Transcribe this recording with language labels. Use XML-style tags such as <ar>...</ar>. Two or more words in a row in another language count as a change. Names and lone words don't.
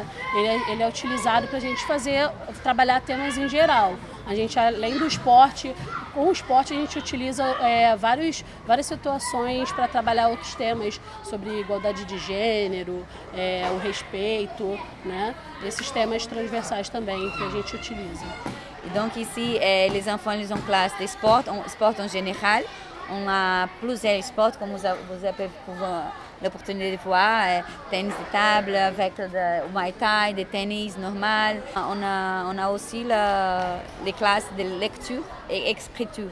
<pt>Ele é utilizado para a gente trabalhar temas em geral. A gente, além do esporte, com o esporte a gente utiliza várias situações para trabalhar outros temas sobre igualdade de gênero, o respeito, né? Esses temas transversais também que a gente utiliza.</pt> <fr>Donc ici, les enfants ils ont classe de sport en général. On a plusieurs sports comme vous avez l'opportunité de voir, tennis de table avec le Muay Thai, des tennis normal. On a aussi les classes de lecture et écriture.</fr>